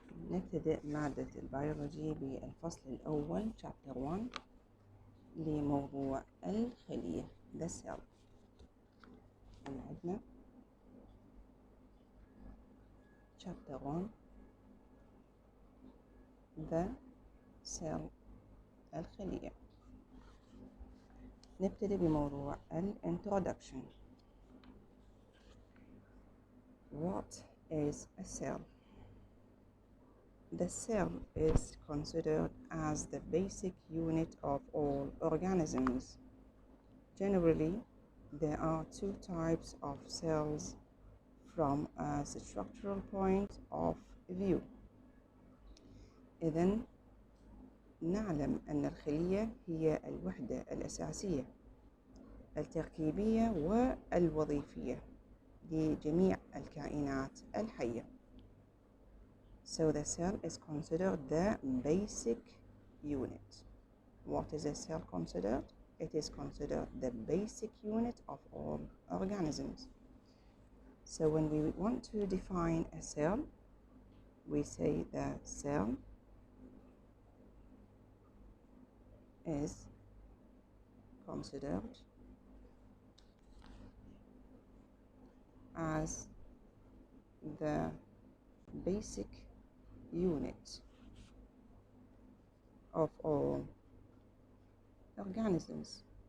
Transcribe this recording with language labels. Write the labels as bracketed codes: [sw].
[ar] نبتدئ مادة البيولوجي بالفصل الأول chapter 1 لموضوع الخلية [en] the cell. [ar] عندنا [en] chapter 1 the cell [ar] الخلية. نبتدي بموضوع introduction. [en] What is a cell? The cell is considered as the basic unit of all organisms. Generally, there are two types of cells from a structural point of view. [ar] إذن نعلم أن الخلية هي الوحدة الأساسية التركيبية والوظيفية لجميع الكائنات الحية. [en] So the cell is considered the basic unit. What is a cell considered? It is considered the basic unit of all organisms. So when we want to define a cell, we say the cell is considered as the basic unit of all organisms.